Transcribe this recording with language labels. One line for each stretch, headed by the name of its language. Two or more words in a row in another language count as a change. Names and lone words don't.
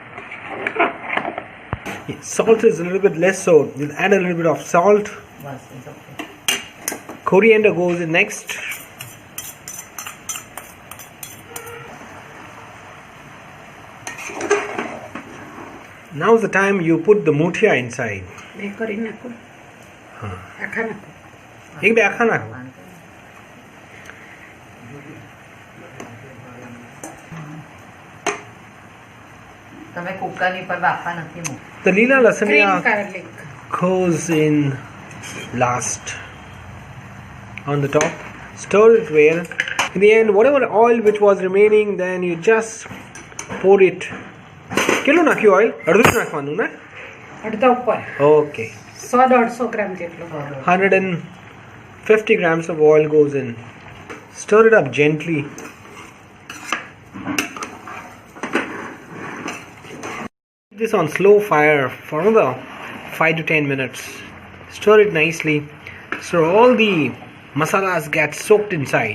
English: Salt is a little bit less, so you'll add a little bit of salt. Coriander goes in next. Now's the time you put the muthia inside.
Gujarati: બે કરી નાખો, આખા નાખો. એક બે આખા નાખો. તમે કુકરની પર બાફા નથી મૂકતા.
English: The lila Green lasagna garlic. goes in last on the top. Stir it well. In the end, whatever oil which was remaining, then you just pour it.
Gujarati: કેટલું નાખ્યું ઓઇલ? અડધું જ નાખવાનું ને? અડધા ઉપર
English: Okay.
Gujarati: 100-150 ગ્રામ જેટલું.
English: 150 grams of oil goes in. Stir it up gently. This on slow fire for another 5 to 10 minutes. Stir it nicely so all the masalas get soaked inside.